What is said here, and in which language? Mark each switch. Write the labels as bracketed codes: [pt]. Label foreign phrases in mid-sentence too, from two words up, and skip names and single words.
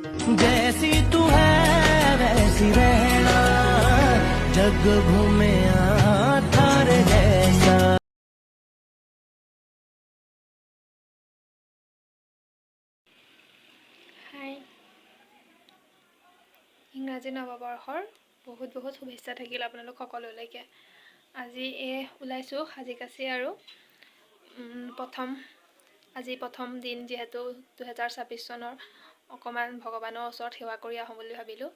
[hi] जैसी तू है वैसी रहना जग घूमे थारे जैसा। [as] হাই, ইংৰাজী নৱবৰ্ষৰ বহুত বহুত শুভেচ্ছা থাকিল আপোনালোক সকলোলৈকে। আজি ওলাইছোঁ সাজি কাচি আৰু আজি প্ৰথম দিন যিহেতু 2026 চনৰ অকণমান ভগৱানৰ ওচৰত সেৱা কৰি আহোঁ বুলি ভাবিলোঁ।